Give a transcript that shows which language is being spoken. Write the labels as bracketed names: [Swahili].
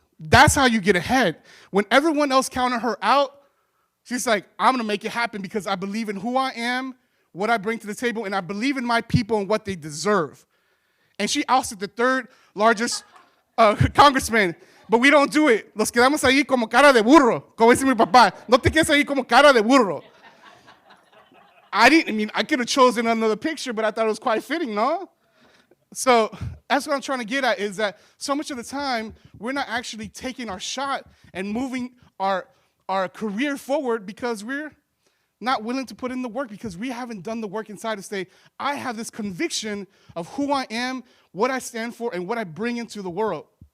[English] That's how you get ahead. When everyone else counted her out, she's like, I'm going to make it happen because I believe in who I am, what I bring to the table, and I believe in my people and what they deserve. And she ousted the third largest congressman. But we don't do it. [Spanish] Nos quedamos ahí como cara de burro. Como dice mi papá, no te quedes ahí como cara de burro. [English] I could have chosen another picture, but I thought it was quite fitting, no? So that's what I'm trying to get at, is that so much of the time, we're not actually taking our shot and moving our career forward because we're not willing to put in the work, because we haven't done the work inside to say, I have this conviction of who I am, what I stand for, and what I bring into the world.